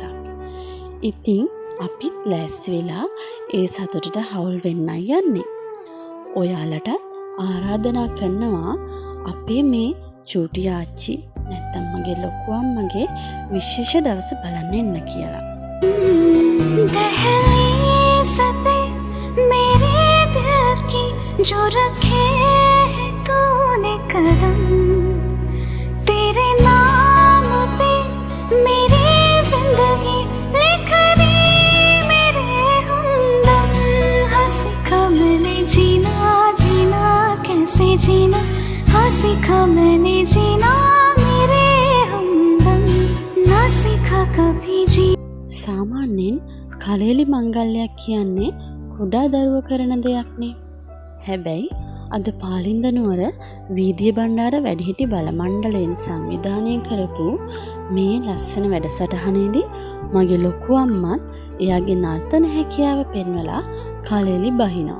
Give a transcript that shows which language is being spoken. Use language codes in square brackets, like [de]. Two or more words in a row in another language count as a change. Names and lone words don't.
[si] ඉතින් අපිත් ලෑස්ති වෙලා ඒ සතුටට හවුල් වෙන්නයි යන්නේ. ඔයාලට ආරාධනා කරනවා අපේ මේ චූටි ආච්චි නැත්නම් මගේ ලොකු අම්මගේ විශේෂ දවස බලන්න එන්න කියලා. [hi] दहलीज़ पे मेरे दिल की जो रखे है तूने कदम तेरे नाम पे मेरी जिंदगी लिख दी मेरे हमदम हाँ सीखा मैंने जीना जीना कैसे जीना हाँ सीखा मैंने जीना मेरे हमदम ना सीखा कभी जी. [si] සාමාන්‍යයෙන් කලෙලි මංගල්‍යයක් කියන්නේ කුඩා දරුවෝ කරන දෙයක්නේ. හැබැයි අද පාලින්ද නුවර වීදිය බණ්ඩාර වැඩිහිටි බල මණ්ඩලයෙන් සංවිධානය කරපු මේ ලස්සන වැඩසටහනේදී මගේ ලොකු අම්මත් එයාගේ නර්තන හැකියාව පෙන්වලා කලෙලි බහිනවා.